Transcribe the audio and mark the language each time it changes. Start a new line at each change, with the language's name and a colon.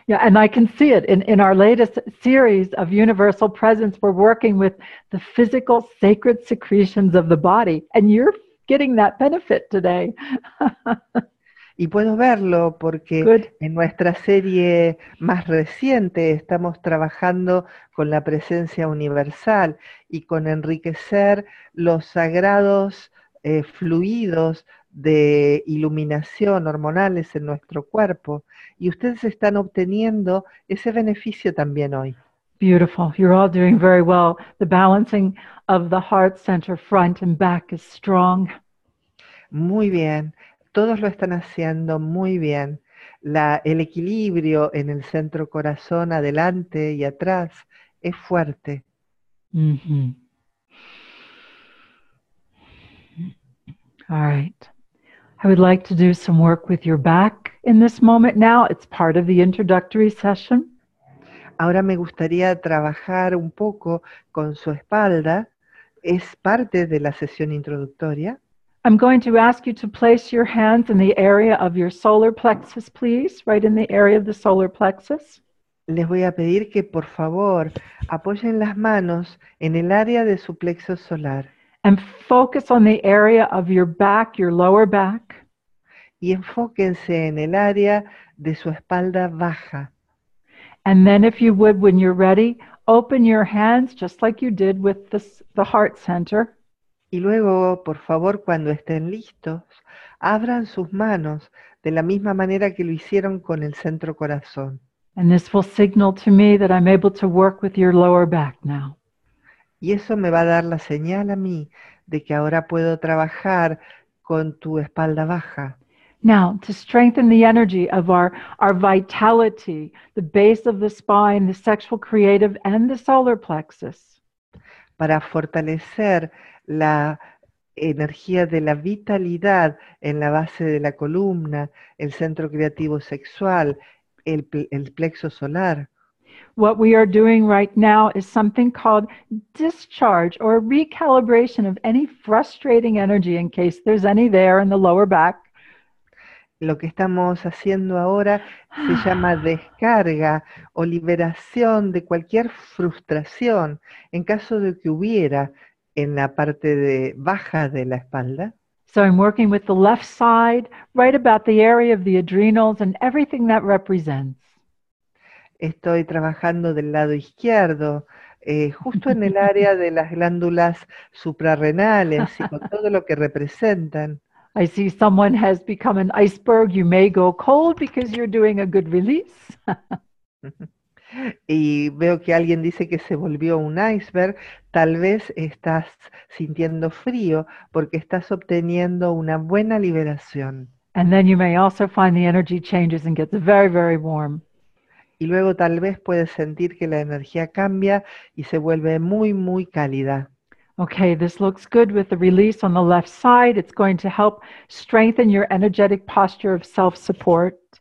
English: Yeah, and I can see it in our latest series of Universal Presence. We're working with the physical sacred secretions of the body, and you're getting that benefit today.
Spanish: Y puedo verlo porque
English: Good.
Spanish: en nuestra serie más reciente estamos trabajando con la presencia universal y con enriquecer los sagrados fluidos de iluminación hormonales en nuestro cuerpo. Y ustedes están obteniendo ese beneficio también hoy.
English: Beautiful. You're all doing very well. The balancing of the heart center front and back is strong.
Spanish: Muy bien. Todos lo están haciendo muy bien. El equilibrio en el centro corazón, adelante y atrás, es fuerte. Mm-hmm.
English: All right. I would like to do some work with your back in this moment now. It's part of the introductory session.
Spanish: Ahora me gustaría trabajar un poco con su espalda. Es parte de la sesión introductoria.
English: I'm going to ask you to place your hands in the area of your solar plexus, please, right in the area of the solar plexus.
Spanish: Les voy a pedir que por favor apoyen las manos en el área de su plexo solar.
English: And focus on the area of your back, your lower back.
Spanish: Y enfóquense en el área de su espalda baja.
English: And then if you would, when you're ready, open your hands just like you did with the heart center.
Spanish: Y luego, por favor, cuando estén listos, abran sus manos de la misma manera que lo hicieron con el centro corazón.
English: And this will signal to me that I'm able to work with your lower back now.
Spanish: Y eso me va a dar la señal a mí de que ahora puedo trabajar con tu espalda baja.
English: Now, to strengthen the energy of our vitality, the base of the spine, the sexual creative, and the solar plexus.
Spanish: Para fortalecer la energía de la vitalidad en la base de la columna, el centro creativo sexual, el plexo solar.
English: What we are doing right now is something called discharge or recalibration of any frustrating energy in case there's any there in the lower back.
Spanish: Lo que estamos haciendo ahora se llama descarga o liberación de cualquier frustración en caso de que hubiera en la parte baja de la espalda.
English: So I'm working with the left side, right about the area of the adrenals and everything that represents.
Spanish: Estoy trabajando del lado izquierdo, justo en el área de las glándulas suprarrenales y con todo lo que representan.
English: I see someone has become an iceberg. You may go cold because you're doing a good release.
Spanish: Y veo que alguien dice que se volvió un iceberg. Tal vez estás sintiendo frío porque estás obteniendo una buena liberación.
English: And then you may also find the energy changes and gets very, very warm.
Spanish: Y luego tal vez puedes sentir que la energía cambia y se vuelve muy, muy cálida.
English: Okay, this looks good with the release on the left side. It's going to help strengthen your energetic posture of self-support.